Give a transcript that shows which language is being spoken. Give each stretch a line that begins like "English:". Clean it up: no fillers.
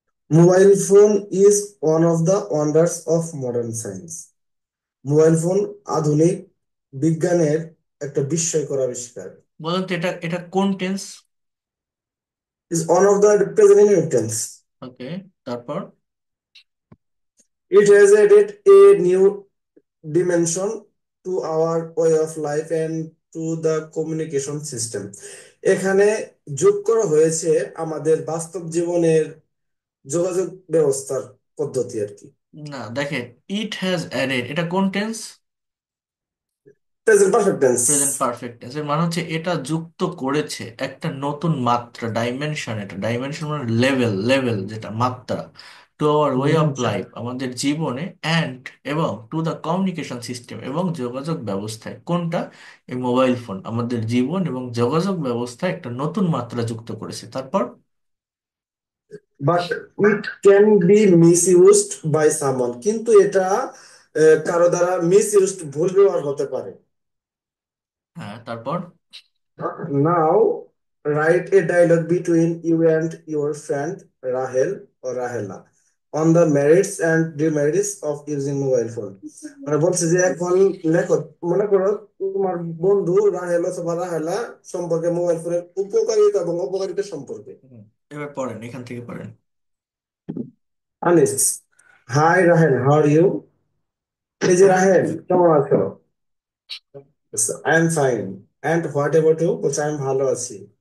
English: Mobile phone is one of the wonders of modern science.
Bangla: Mobile phone আধুনিক বিজ্ঞানের একটা বিস্ময়কর আবিষ্কার। বলেন তো এটা কোন tense?
English: Is one of the present inheritance.
Bangla: ওকে, তারপর?
English: It has added a new dimension to our way of life and to the communication system.
Bangla: এখানে যোগ করা হয়েছে আমাদের বাস্তব জীবনের যোগাযোগ ব্যবস্থার পদ্ধতি আর কি। না, দেখেন,
English: it has added,
Bangla: এটা কোন tense?
English: Present perfect tense. Present perfect tense.
Bangla: এর মানে হচ্ছে এটা যুক্ত করেছে একটা নতুন মাত্রা, ডাইমেনশন। এটা ডাইমেনশন মানে লেভেল, লেভেল যেটা মাত্রা,
English: to our way of life,
Bangla: আমাদের জীবনে, অ্যান্ড এবং
English: to the communication system,
Bangla: এবং যোগাযোগ ব্যবস্থায়। কোনটা? এই মোবাইল ফোন আমাদের জীবন এবং যোগাযোগ ব্যবস্থায় একটা নতুন মাত্রা যুক্ত করেছে। তারপর?
English: but it can be misused by someone,
Bangla: কিন্তু এটা কারো দ্বারা মিস ইউজড, ভুল ব্যবহার হতে পারে। হ্যাঁ, তারপর?
English: Now, write a dialogue between you and your friend Rahel or Rahela on the merits and demerits of using mobile phone.
Bangla: মানে বলছে যে এখন লেখো, মনে করো তোমার বন্ধু রাহেল অথবা রাহেলা সম্পর্কে, মোবাইল ফোনের উপকারিতা এবং অপকারিতা সম্পর্কে। হুম, এবার পড়েন, এখান থেকে পড়েন।
English: Anis, hi Rahel, how are you?
Bangla: এই যে রাহেল, কেমন আছো?
English: I am fine. And what about you?
Bangla: বলছে আমি ভালো আছি।